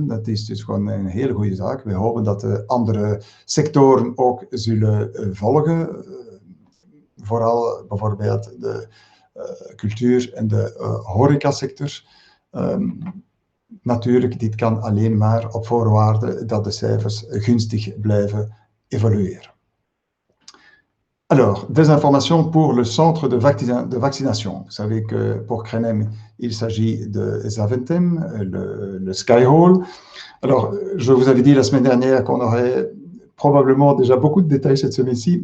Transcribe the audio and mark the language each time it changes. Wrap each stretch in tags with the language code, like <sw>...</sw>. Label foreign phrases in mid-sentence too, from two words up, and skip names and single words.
<nl>Dat is dus gewoon een hele goede zaak. We hopen dat de andere sectoren ook zullen volgen. Vooral bijvoorbeeld de cultuur- en de horecasector. Natuurlijk, dit kan alleen maar op voorwaarde dat de cijfers gunstig blijven evolueren.</nl> <fr>Alors, des informations pour le centre de vaccination. Vous savez que pour Krenem, il s'agit de Zaventem, le Sky Hall. Alors, je vous avais dit la semaine dernière qu'on aurait probablement déjà beaucoup de détails cette semaine-ci.</fr>